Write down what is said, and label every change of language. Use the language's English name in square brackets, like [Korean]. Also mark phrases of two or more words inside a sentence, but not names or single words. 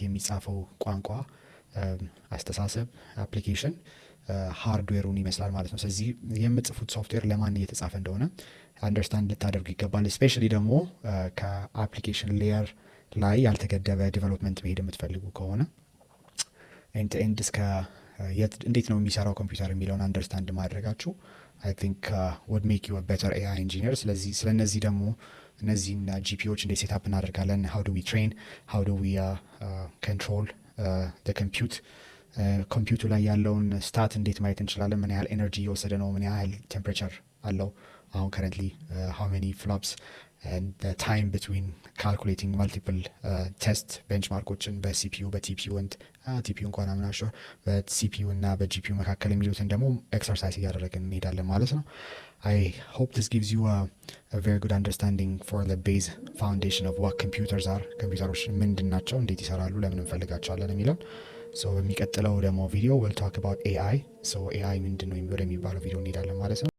[Amharic] የሚጻፈው ቋንቋ አስተሳሰብ አፕሊኬሽን ሃርድዌሩን ይመስላል ማለት ነው። ስለዚህ የምትጽፉት ሶፍትዌር ለማን እየተጻፈ እንደሆነ አንደርስታንድ ልታደርጉ ይገባል። ስፔሻሊ ደግሞ ከአፕሊኬሽን ሌየር ላይ ያልተገደበ ዲቨሎፕመንት መሄድ የምትፈልጉ ከሆነ [English] end end [Amharic] እስከ እንዴት ነው የሚሰራው ኮምፒውተር የሚለውን አንደርስታንድ ማድረጋችሁ [English] I think would make you a better AI engineer። [Amharic] ስለዚህ ስለነዚህ ደግሞ እነዚህን ጂፒዎች እንዴት ሴታፕ እናደርጋለን? [English] how do we train? how do we control the compute? [Amharic] ኮምፒውቱ ላይ ያለውን ስታት እንዴት ማየት እንችላለን? ምን ያህል ኤነርጂ እየወሰደ ነው? ምን ያህል ቴምፕሬቸር አለው? አሁን [English] currently how many flops and the time between calculating multiple test [Amharic] benchmarkoችን በቲፒዩ እንኳን አምናሹር በሲፒዩ እና በጂፒዩ መካከል የሚሉትን ደግሞ ኤክሰርሳይዝ እያደረግን እንሄዳለን ማለት ነው። [English] I hope this gives you a very good understanding for the base foundation of what computers are። [Amharic] ኮምፒውተሮች ምንድን ናቸው? እንዴት ይሰራሉ? ለምን እንፈልጋቸዋለን? የሚለውን በሚቀጥለው ደግሞ ቪዲዮ [English] we'll talk about AI። [Amharic] AI ምንድን ነው ወደሚባለው ቪዲዮ እንሄዳለን ማለት ነው።